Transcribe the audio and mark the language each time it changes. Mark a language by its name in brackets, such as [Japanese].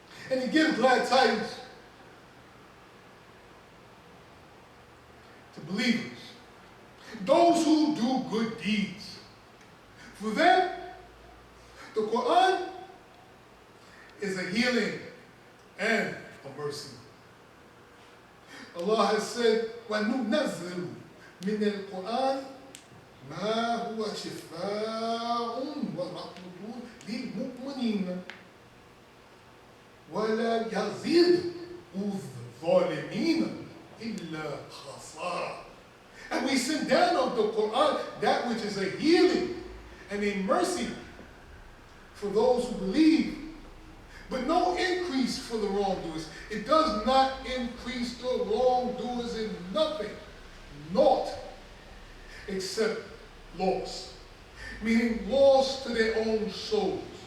[English] And it gives glad tidings to believers, those who do good deeds. For them, the Quran is a healing and a mercy. Allah has said, [Arabic] وَنُنَزِّلُ مِنَ الْقُرْآنِ مَا هُوَ شِفَاءٌ وَرَحْمَةٌ لِلْمُؤْمِنِينَ وَلَا يَزِيدُ الظَّالِمِينَ إِلَّا خَسَارًا. [English] And we send down of the Quran that which is a healing and a mercy for those who believe, but no increase for the wrongdoers. It does not increase the wrongdoers in nothing, naught, except loss, meaning loss to their own souls.